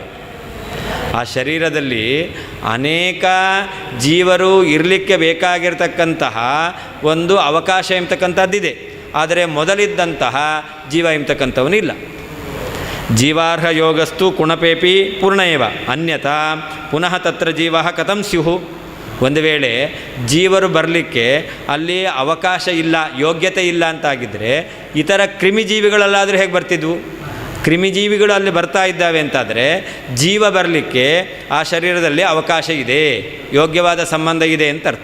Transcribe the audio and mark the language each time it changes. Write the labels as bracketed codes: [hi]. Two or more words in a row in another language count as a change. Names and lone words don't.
[kn] ಆ ಶರೀರದಲ್ಲಿ ಅನೇಕ ಜೀವರು ಇರಲಿಕ್ಕೆ ಬೇಕಾಗಿರ್ತಕ್ಕಂತಹ ಒಂದು ಅವಕಾಶ ಎಂಬತಕ್ಕಂಥದ್ದಿದೆ. ಆದರೆ ಮೊದಲಿದ್ದಂತಹ ಜೀವ ಎಂಬತಕ್ಕಂಥವನಿಲ್ಲ. [sa] ಜೀವಾರ್ಹ ಯೋಗಸ್ತು ಕುಣಪೇಪಿ ಪೂರ್ಣ ಏವ ಅನ್ಯಥಾ ಪುನಃ ತತ್ರ ಜೀವ ಕಥಂ ಸ್ಯುಹು. [kn] ಒಂದು ವೇಳೆ ಜೀವರು ಬರಲಿಕ್ಕೆ ಅಲ್ಲಿ ಅವಕಾಶ ಇಲ್ಲ, ಯೋಗ್ಯತೆ ಇಲ್ಲ ಅಂತಾಗಿದ್ದರೆ ಇತರ ಕ್ರಿಮಿಜೀವಿಗಳಲ್ಲಾದರೂ ಹೇಗೆ ಬರ್ತಿದ್ವು? ಕ್ರಿಮಿಜೀವಿಗಳು ಅಲ್ಲಿ ಬರ್ತಾ ಇದ್ದಾವೆ ಅಂತಾದರೆ ಜೀವ ಬರಲಿಕ್ಕೆ ಆ ಶರೀರದಲ್ಲಿ ಅವಕಾಶ ಇದೆ, ಯೋಗ್ಯವಾದ ಸಂಬಂಧ ಇದೆ ಅಂತ ಅರ್ಥ.